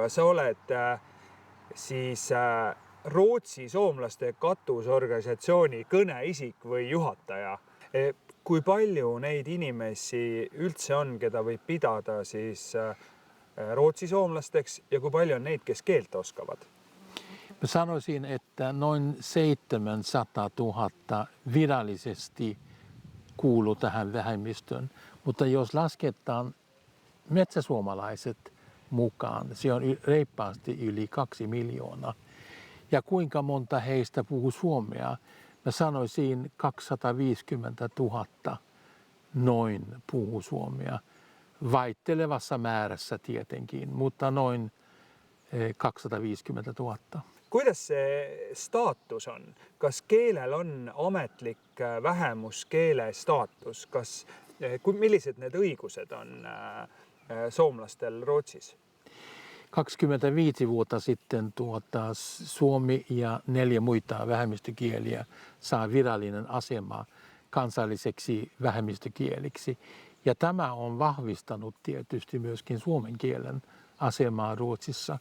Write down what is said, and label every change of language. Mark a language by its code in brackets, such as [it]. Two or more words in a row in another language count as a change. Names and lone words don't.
[et] Sa oled siis Rootsi soomlaste katusorganisatsiooni kõneisik või juhataja. Kui palju neid inimesi üldse on, keda võib pidada siis Rootsi soomlasteks ja kui palju on neid, kes keelt oskavad? [fi] Mä sanoisin, että noin 700 000 virallisesti kuuluu tähän vähemmistöön, mutta jos lasketaan metsäsuomalaiset mukaan, se on reippaasti yli 2 miljoonaa. Ja kuinka monta heistä puhuu suomea? Mä sanoisin 250 000 noin puhuu suomea. Vaihtelevassa määrässä tietenkin, mutta noin 250 000. [et] Kuidas see staatus on? Kas keelel on ametlik vähemuskeele staatus? Millised need õigused on soomlastel Rootsis? [fi] 25 vuotta sitten suomi ja 4 muita vähemmistökieliä saa virallinen asema kansalliseksi vähemmistökieliksi. Ja tämä on vahvistanut tietysti myöskin suomen kielen asemaa Ruotsissa.